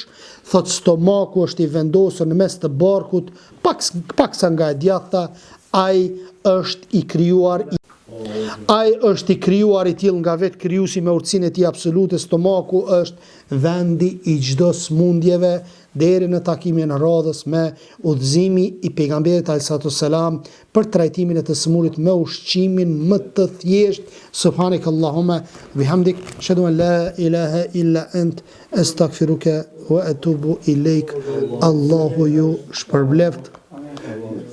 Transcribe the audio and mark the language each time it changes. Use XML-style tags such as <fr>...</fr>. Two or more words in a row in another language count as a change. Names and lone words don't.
<sq>Thot stomaku është i vendosur në mes të barkut, paksa nga e djathta, ai është i krijuar i tillë nga vetë krijuesi me urtësinë e tij absolute. Stomaku është vendi i çdo smundjeve, deri në takimin e radhës me udhëzimi i pejgamberit</sq> <ar>عليه السلام</ar> <sq>për trajtimin e të smurit me ushqimin më të thjeshtë.</sq> <ar>سبحانك اللهم بحمدك أشهد أن لا إله إلا أنت أستغفرك وأتوب إليك.</ar> <sq>Allahu ju shpërbleft.</sq>